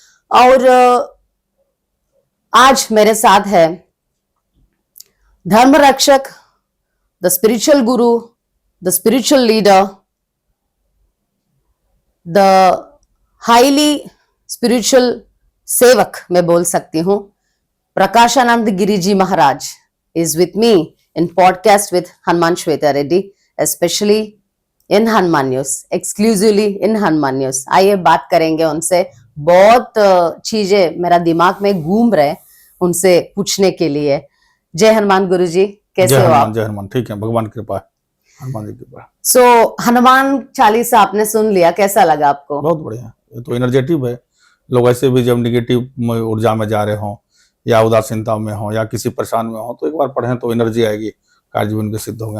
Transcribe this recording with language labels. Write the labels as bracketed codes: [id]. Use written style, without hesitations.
[hi] और आज मेरे साथ है धर्म रक्षक, [en] the spiritual guru, the spiritual leader, the highly spiritual sevak [hi] मैं बोल सकती हूँ, प्रकाशानंद गिरी जी महाराज [en] Is with me in podcast with Hanuman Shweta Reddy, especially in Hanuman News, exclusively in Hanuman News. [hi] आइए बात करेंगे उनसे, बहुत चीजें मेरा दिमाग में घूम रहे उनसे पूछने के लिए। जय हनुमान गुरु जी, कैसे हो आप? जय हनुमान, ठीक है, भगवान की कृपा है, हनुमान जी की कृपा। सो हनुमान चालीसा आपने सुन लिया, कैसा लगा आपको? बहुत बढ़िया, ये तो एनर्जेटिव है। लोग ऐसे भी जब निगेटिव ऊर्जा में जा रहे हों या उदासीनता में हो या किसी परेशान में हो तो एक बार पढ़ें तो एनर्जी आएगी, कार्य जीवन के सिद्ध होंगे।